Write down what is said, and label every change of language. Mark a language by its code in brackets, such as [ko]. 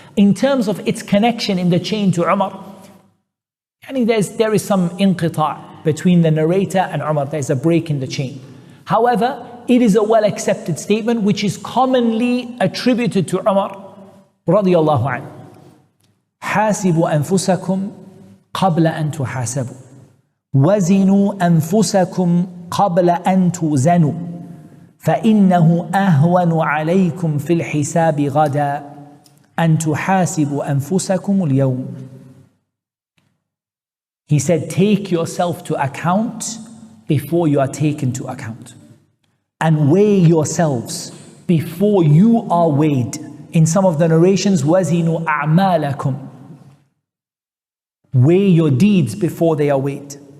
[en] In terms of its connection in the chain to Umar, and there is some inqita' between the narrator and Umar. There's a break in the chain. However, it is a well accepted statement which is commonly attributed to Umar radiyallahu anhu. [ar] حاسبوا أنفسكم قبل أن تحاسبوا وزنوا أنفسكم قبل أن توزنوا فإنه أهون عليكم في الحساب غدا أن تحاسبوا أنفسكم اليوم. [en] He said, take yourself to account before you are taken to account. And weigh yourselves before you are weighed. In some of the narrations, [ar] وَزِنُوا أَعْمَالَكُمْ. [en] Weigh your deeds before they are weighed.